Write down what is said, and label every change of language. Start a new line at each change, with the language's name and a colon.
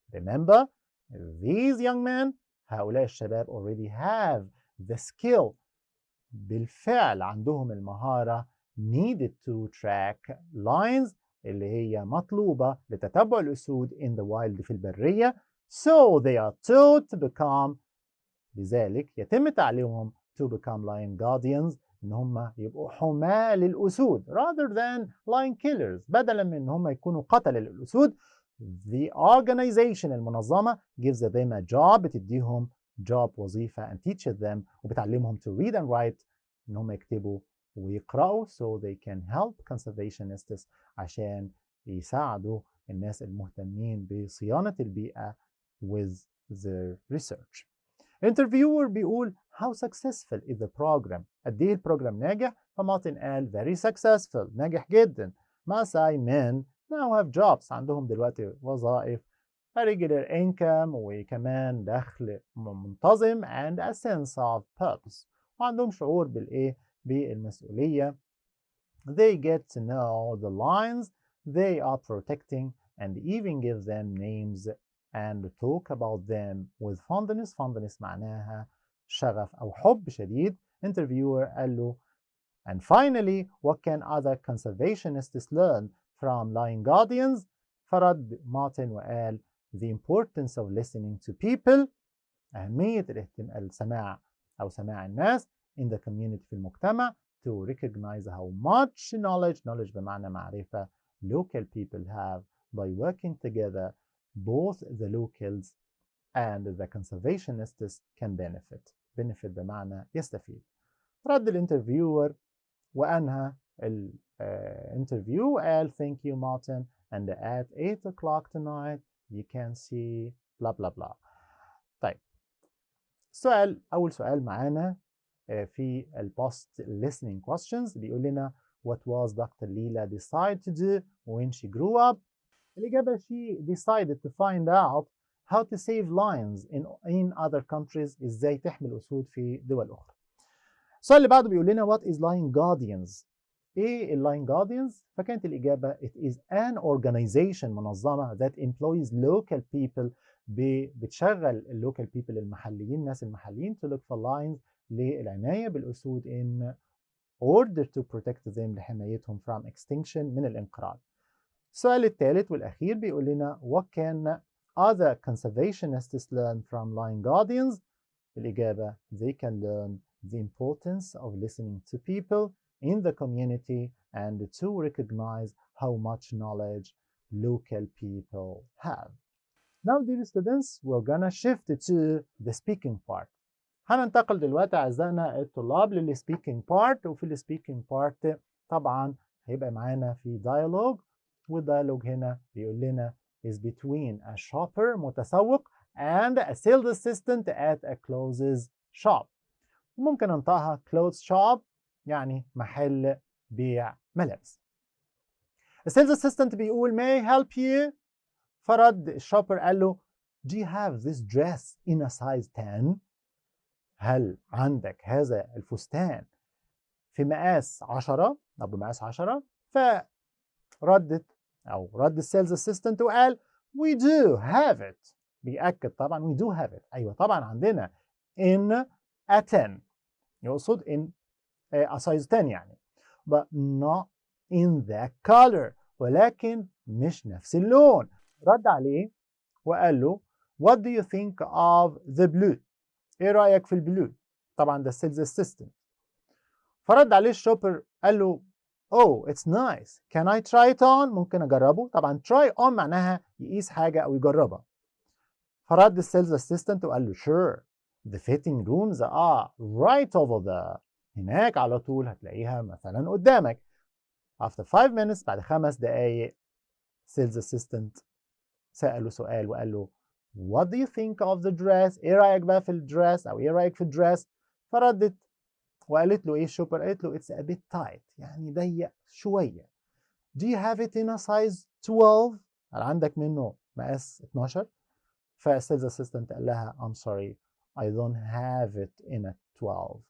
English: Remember these young men
Arabic: هؤلاء الشباب
English: already have the skill
Arabic: بالفعل عندهم المهارة
English: needed to track lions
Arabic: اللي هي مطلوبة لتتبع الأسود
English: in the wild
Arabic: في البرية.
English: So they are taught to become
Arabic: لذلك يتم تعليمهم
English: to become lion guardians
Arabic: إن هم يبقوا حماة للأسود
English: rather than lion killers
Arabic: بدلا من إن هم يكونوا قتلة للأسود.
English: The organization
Arabic: المنظمة
English: gives them a job
Arabic: بتديهم
English: job
Arabic: وظيفة
English: and teaches them
Arabic: وبتعلمهم
English: to read and write
Arabic: إن هم يكتبوا ويقرأوا
English: so they can help conservationists
Arabic: عشان يساعدوا الناس المهتمين بصيانة البيئة
English: with their research.
Arabic: Interviewer بيقول
English: how successful is the program؟
Arabic: قد إيه البروجرام ناجح؟ فمارتن قال
English: very successful
Arabic: ناجح جدا.
English: Maasai men now have jobs
Arabic: عندهم دلوقتي وظائف
English: a regular income
Arabic: وكمان دخل منتظم
English: and a sense of purpose
Arabic: وعندهم شعور بالمسؤولية.
English: They get to know the lines they are protecting and even give them names and talk about them with fondness.
Arabic: Fondness معناها شغف أو حب شديد.
English: Interviewer
Arabic: قال له
English: and finally what can other conservationists learn from lying guardians؟
Arabic: فرد مارتن وقال
English: the importance of listening to people،
Arabic: أهمية السماع أو سماع الناس
English: in the community
Arabic: في المجتمع
English: to recognize how much knowledge
Arabic: بمعنى معرفة
English: local people have by working together. Both the locals and the conservationists can benefit
Arabic: بمعنى يستفيد. رد الانترفيور وأنهى الانترفيو قال
English: thank you Martin and at 8 o'clock tonight you can see blah blah blah.
Arabic: طيب أول سؤال معانا في البوست
English: listening questions
Arabic: بيقول لنا
English: what was Dr. Leela decide to do when she grew up؟
Arabic: الإجابة
English: she decided to find out how to save lions in other countries،
Arabic: إزاي تحمل أسود في دول أخرى. السؤال اللي بعده بيقول لنا
English: what is lion guardians؟
Arabic: إيه اللاين
English: guardians؟
Arabic: فكانت الإجابة
English: it is an organization
Arabic: منظمة
English: that employs local people
Arabic: بتشغل اللوكال بيبل المحليين، الناس المحليين
English: to look for lions
Arabic: للعناية بالأسود
English: in order to protect them
Arabic: لحمايتهم
English: from extinction
Arabic: من الانقراض. السؤال الثالث والأخير بيقول لنا
English: what can other conservationists learn from lion guardians؟
Arabic: الإجابة
English: they can learn the importance of listening to people in the community and to recognize how much knowledge local people have. Now dear students we're gonna shift to the speaking part.
Arabic: هننتقل دلوقتي أعزائنا الطلاب للسبيكينج بارت، وفي السبيكينج بارت طبعا هيبقى معانا في dialogue، والdialogue هنا بيقول لنا
English: is between a shopper
Arabic: متسوق
English: and a sales assistant at a clothes shop.
Arabic: ممكن ننطقها clothes shop يعني محل بيع ملابس. السيلز اسيستنت بيقول
English: may I help you؟
Arabic: فرد الشوبر قال له
English: do you have this dress in a size 10؟
Arabic: هل عندك هذا الفستان في مقاس 10 أو بمقاس 10؟ فرد السيلز اسيستنت وقال
English: we do have it.
Arabic: بيأكد طبعا
English: we do have it.
Arabic: أيوة طبعا عندنا
English: in a 10
Arabic: يقصد
English: in a size 10
Arabic: يعني
English: but not in that color
Arabic: ولكن مش نفس اللون. رد عليه وقال له
English: what do you think of the blue؟
Arabic: ايه رأيك في البلو؟ طبعا ده السيلز اسيستنت. فرد عليه الشوبر قال له
English: oh it's nice can I try it on؟
Arabic: ممكن اجربه. طبعا try on معناها يقيس حاجة او يجربها. فرد السيلز اسيستنت وقال له
English: sure the fitting rooms are right over there.
Arabic: هناك على طول هتلاقيها مثلا قدامك.
English: after 5 minutes
Arabic: بعد 5 دقايق
English: sales assistant
Arabic: سأله سؤال وقال له
English: what do you think of the dress؟
Arabic: ايه رأيك بقى في الدرس او ايه رأيك في الدرس؟ فردت وقالت له ايه الشوبر؟ قالت له
English: it's a bit tight
Arabic: يعني ضيق شوية.
English: do you have it in a size 12؟
Arabic: هل عندك منه مقاس 12؟ فالسيلز اسيستنت قال لها
English: I'm sorry I don't have it in a 12.